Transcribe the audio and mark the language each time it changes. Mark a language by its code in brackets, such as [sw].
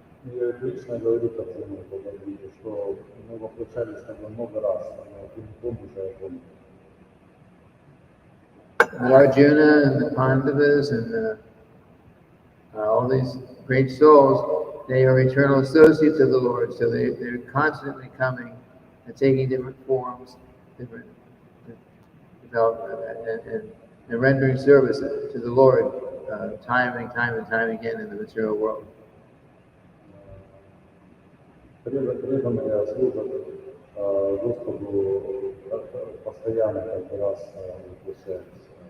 [ru] И Кришна говорит о том, что мы воплощались много раз, но ты не помнишь, а я помню. [en] Arjuna and the Pandavas and all these great souls, they are eternal associates of the Lord, so they're constantly coming and taking different forms, different development, and rendering service to the Lord time and time again in the material world. [ru] Преданные служат Господу постоянно, каждый раз воплощаются.